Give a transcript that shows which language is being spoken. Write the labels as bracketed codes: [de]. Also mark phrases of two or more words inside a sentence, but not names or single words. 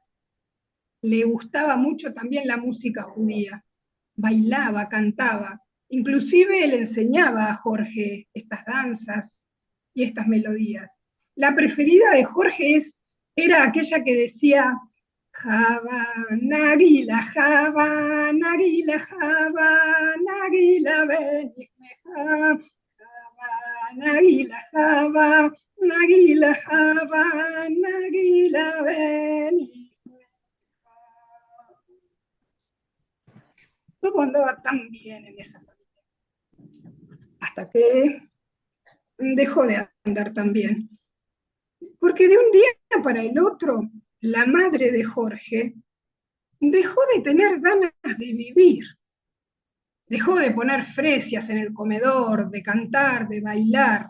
[es] Le gustaba mucho también la música judía, bailaba, cantaba, inclusive le enseñaba a Jorge estas danzas y estas melodías. La preferida de Jorge era aquella que decía Java, [he] נגילה הבה נגילה הבה נגילה ונשמחה הבה נגילה הבה נגילה הבה נגילה ונשמחה. [es] Todo andaba tan bien en esa familia, hasta que dejó de andar tan bien. Porque de un día para el otro, la madre de Jorge dejó de tener ganas de vivir, dejó de poner fresias en el comedor, de cantar, de bailar.